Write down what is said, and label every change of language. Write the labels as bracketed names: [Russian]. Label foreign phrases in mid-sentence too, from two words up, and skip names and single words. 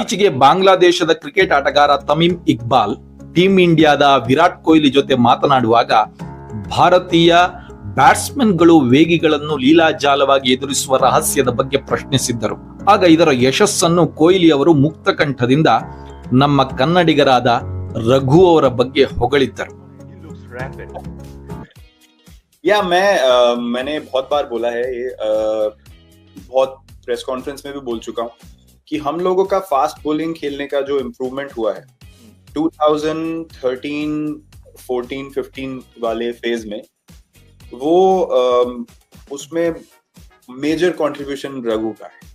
[Kannada] ಈಚೆಗೆ ಬಾಂಗ್ಲಾದೇಶದ ಕ್ರಿಕೆಟ್ ಆಟಗಾರ ತಮೀಮ್ ಇಕ್ಬಾಲ್ ಟೀಂ ಇಂಡಿಯಾದ ವಿರಾಟ್ ಕೊಹ್ಲಿ ಜೊತೆ ಮಾತನಾಡುವಾಗ ಭಾರತೀಯ ಬ್ಯಾಟ್ಸ್ಮನ್ಗಳು ವೇಗಿಗಳನ್ನು ಲೀಲಾಜಾಲವಾಗಿ ಎದುರಿಸುವ ರಹಸ್ಯದ ಬಗ್ಗೆ ಪ್ರಶ್ನಿಸಿದ್ದರು. ಆಗ ಇದರ ಯಶಸ್ಸನ್ನು ಕೊಹ್ಲಿ ಅವರು ಮುಕ್ತ ಕಂಠದಿಂದ ನಮ್ಮ ಕನ್ನಡಿಗರಾದ ರಘು ಅವರ ಬಗ್ಗೆ ಹೊಗಳಿದ್ದರು. [Hindi] मैंने बहुत बार बोला है, ये बहुत [English] press conference [Hindi] में भी बोल चुका हूँ कि हम लोगों का [English] fast bowling [Hindi] खेलने का जो इम्प्रूवमेंट हुआ है 2013, 14, 15 वाले फेज में, वो उसमें [English] major contribution [Hindi] रघु का है.